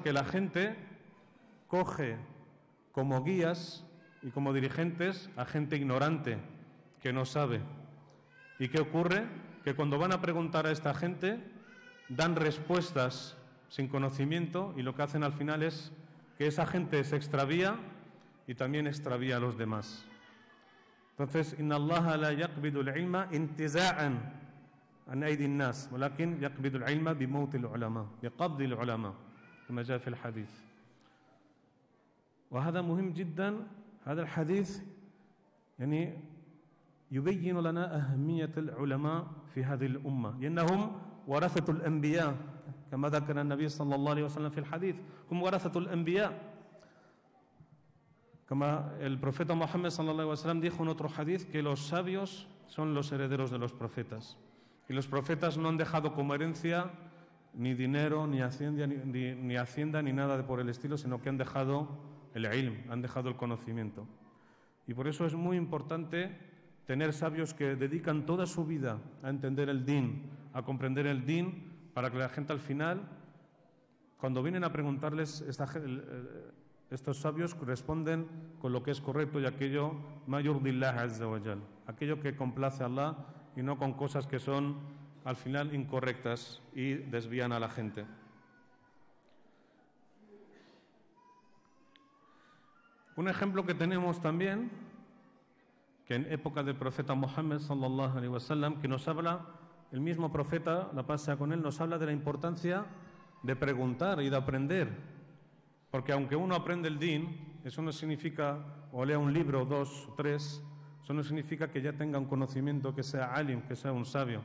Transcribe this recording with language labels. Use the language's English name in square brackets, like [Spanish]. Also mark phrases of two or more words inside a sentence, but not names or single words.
[Spanish] Que la gente coge como guías y como dirigentes a gente ignorante que no sabe. ¿Y qué ocurre? Que cuando van a preguntar a esta gente dan respuestas sin conocimiento, y lo que hacen al final es que esa gente se extravía y también extravía a los demás. Entonces, [Arabic] إن الله لا يقبض العلم انتزاعا عن أيدي الناس ولكن يقبض العلم بموت العلماء بقبض العلماء كما جاء في الحديث. وهذا مهم جدا. هذا الحديث يعني يبين لنا أهمية العلماء في هذه الأمة، لأنهم ورثة الأنبياء كما ذكر النبي صلى الله عليه وسلم في الحديث، هم ورثة الأنبياء. [Spanish] Como el profeta Muhammad [Arabic] صلى الله عليه وسلم [Spanish] dijo en otro hadith que los sabios son los herederos de los profetas, y los profetas no han dejado como herencia ni dinero, ni hacienda, ni nada por el estilo, sino que han dejado el ilm, han dejado el conocimiento. Y por eso es muy importante tener sabios que dedican toda su vida a entender el din, a comprender el din, para que la gente al final, cuando vienen a preguntarles, estos sabios responden con lo que es correcto y aquello [Arabic] ما يرضي الله عز وجل, [Spanish] aquello que complace a Allah, y no con cosas que son al final incorrectas y desvían a la gente. Un ejemplo que tenemos también, que en época del profeta Muhammad [Arabic] صلى الله عليه وسلم, [Spanish] que nos habla, el mismo profeta, la paz sea con él, nos habla de la importancia de preguntar y de aprender. Porque aunque uno aprende el din, eso no significa, o lea un libro, 2 o 3, eso no significa que ya tenga un conocimiento, que sea alim, que sea un sabio.